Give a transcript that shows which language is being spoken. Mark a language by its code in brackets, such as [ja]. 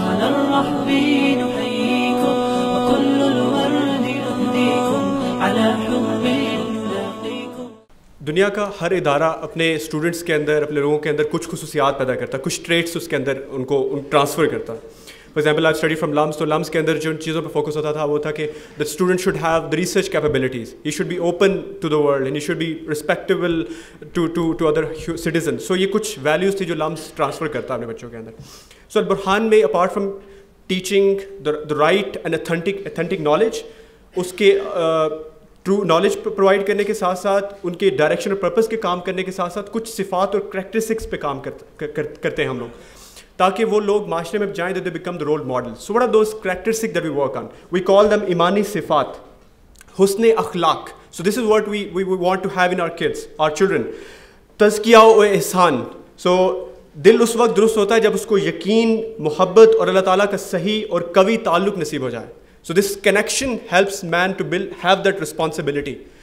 [ar] الرحب نحييكم وكل الورد نهديكم على حب نلاقيكم. [ur] دنیا کا ہر ادارہ اپنے اسٹوڈنٹس کے اندر، اپنے لوگوں کے اندر کچھ خصوصیات پیدا کرتا ہے، کچھ ٹریٹس اس کے اندر ان کو ٹرانسفر کرتا ہے. [en] for example I study from LUMS, [ur] تو لمس کے اندر جو چیزوں پہ فوکس ہوتا تھا وہ تھا کہ [en] The student should have the research capabilities, he should be open to the world and he should be respectable to other citizen. [ur] سو یہ کچھ ویلیوز تھی جو لمس ٹرانسفر کرتا ہے اپنے بچوں کے اندر. سو البرہان میں [en] apart from teaching the right and authentic knowledge, [ur] اس کے ٹرو نالج پرووائڈ کرنے کے ساتھ ساتھ ان کے ڈائریکشن اور پرپز کے کام کرنے کے ساتھ ساتھ کچھ صفات اور کریکٹرسٹکس پہ کام کرتے ہیں ہم لوگ، تاکہ وہ لوگ معاشرے میں جائیں [en] They become the role model. So what are those characteristics that we work on? We call them ایمانی صفات، حسن اخلاق. So this is what we want to have in our kids, our children. تزکیہ و احسان. [ur] سو دل اس وقت درست ہوتا ہے جب اس کو یقین، محبت اور اللہ تعالیٰ کا صحیح اور قوی تعلق نصیب ہو جائے. [en] So this connection helps man to have that responsibility.